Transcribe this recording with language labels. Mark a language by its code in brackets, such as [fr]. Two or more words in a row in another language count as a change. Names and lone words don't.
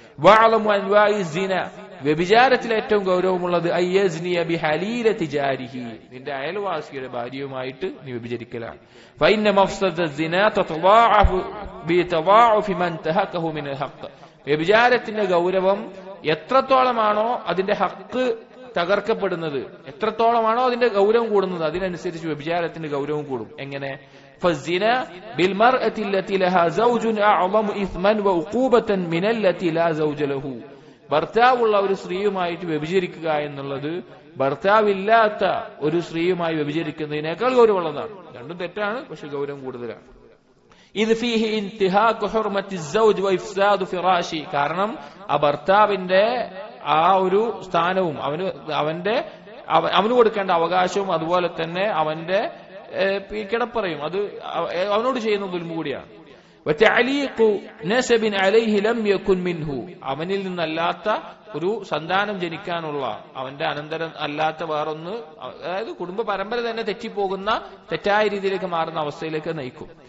[ml] വ്യഭിചാരത്തിൽ ഏറ്റവും ഗൗരവമുള്ളത് നിന്റെ അയൽവാസിയുടെ ഭാര്യയുമായിട്ട് നീ വ്യഭിചരിക്കലാണ്. വ്യഭിചാരത്തിന്റെ ഗൗരവം എത്രത്തോളമാണോ അതിന്റെ ഹക്ക് തകർക്കപ്പെടുന്നത്, എത്രത്തോളമാണോ അതിന്റെ ഗൗരവം കൂടുന്നത്, അതിനനുസരിച്ച് വ്യഭിചാരത്തിന്റെ ഗൗരവം കൂടും. എങ്ങനെ? [ar] فالزنا بالمرأة التي لها زوج أعظم إثما وعقوبة من التي لا زوج له. [ml] ഭർത്താവുള്ള ഒരു സ്ത്രീയുമായിട്ട് വ്യഭിചരിക്കുക എന്നുള്ളത് ഭർത്താവില്ലാത്ത ഒരു സ്ത്രീയുമായി വ്യഭിചരിക്കുന്നതിനേക്കാൾ ഗൗരവമുള്ളതാണ്. രണ്ടും തെറ്റാണ്, പക്ഷെ ഗൗരവം കൂടുതലാണ്. ഇത് [ar] فيه انتهاك حرمة الزوج وإفساد فراشه. [ml] കാരണം ആ ഭർത്താവിന്റെ ആ ഒരു സ്ഥാനവും അവന് കൊടുക്കേണ്ട അവകാശവും അതുപോലെ തന്നെ അവന്റെ കിടപ്പറയും അത് അവനോട് ചെയ്യുന്ന ദുൽമ കൂടിയാണ്. അവനിൽ നിന്നല്ലാത്ത ഒരു സന്താനം ജനിക്കാനുള്ള അവന്റെ അനന്തരം അല്ലാത്ത വേറൊന്ന്, അതായത് കുടുംബ പരമ്പര തന്നെ തെറ്റിപ്പോകുന്ന തെറ്റായ രീതിയിലേക്ക് മാറുന്ന അവസ്ഥയിലേക്ക് നയിക്കും.